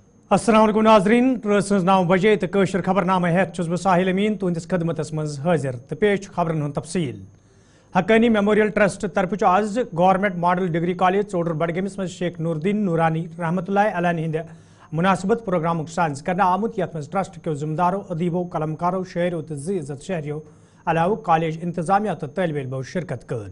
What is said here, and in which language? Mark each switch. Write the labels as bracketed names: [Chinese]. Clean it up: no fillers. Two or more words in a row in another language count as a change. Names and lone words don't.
[Kashmiri] अस्सलाम वालेकुम नाज़रीन रात 9 बजे तो कशर खबरनामा हेत बह साहिल अमीन तुंदिस खदमतस मज हाजिर तो पेश खबरन हुंद तफसील। हक्कानी मेमोरियल ट्रस्ट तरफ आज गवर्नमेंट मॉडल डिग्री कॉलेज चौडर बडगमिस मज शेख नूरुद्दीन नूरानी रहमतुल्लाह अलैहि हिंद मुनासिबत प्रोग्राम साज करना आमुत यथ मज ट्रस्ट के ज़िम्मेदारों अदीबों कलमकारों शायरों तो इज्जत शहरियों अलावा कॉलेज इंतजामिया तो तलब इल्मो शिरकत कर।